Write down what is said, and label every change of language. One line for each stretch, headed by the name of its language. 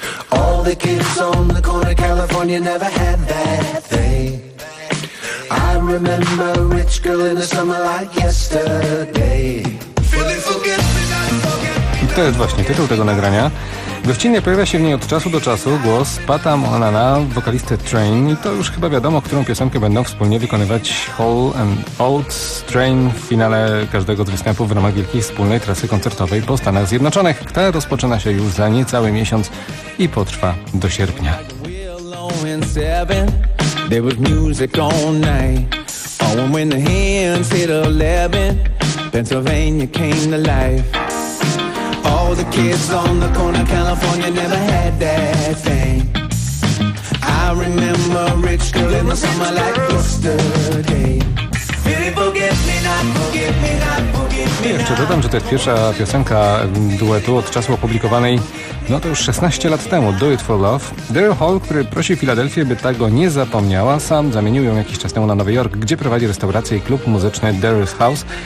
English: All the kids on the corner, California never had that thing. I remember rich girl in the summer like yesterday. Feeling forget-me-not.
Polish: To jest właśnie tytuł tego nagrania. Gościnnie pojawia się w niej od czasu do czasu głos Pata Monahana, wokalisty Train, i to już chyba wiadomo, którą piosenkę będą wspólnie wykonywać Hall and Oates Train w finale każdego z występów w ramach wielkiej wspólnej trasy koncertowej po Stanach Zjednoczonych, która rozpoczyna się już za niecały miesiąc i potrwa do sierpnia.
English: All the kids on the corner, California never had that thing. I remember rich girl in the summer like yesterday.
Polish: Jeszcze dodam, że to jest pierwsza piosenka duetu od czasu opublikowanej No to już 16 lat temu, Do It For Love. Daryl Hall, który prosił Filadelfię, by ta go nie zapomniała, sam zamienił ją jakiś czas temu na Nowy Jork, gdzie prowadzi restaurację i klub muzyczny Daryl's House.